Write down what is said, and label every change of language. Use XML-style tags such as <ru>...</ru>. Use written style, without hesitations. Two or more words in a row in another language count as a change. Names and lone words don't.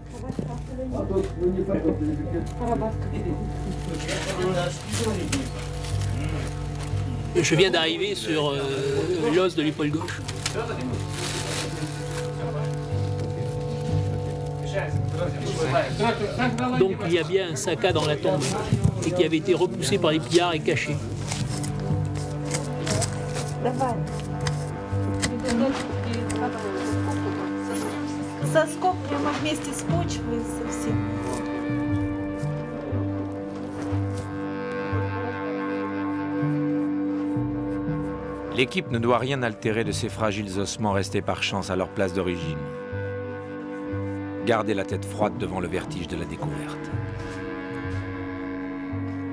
<fr>Je viens d'arriver sur l'os de l'épaule gauche. Donc il y a bien un Saka dans la tombe et qui avait été repoussé par les pillards et caché.</fr> <ru>Соскоб прямо вместе с почвой совсем.</ru> <fr>L'équipe ne doit rien altérer de ces fragiles ossements restés par chance à leur place d'origine. Gardez la tête froide devant le vertige de la découverte.</fr>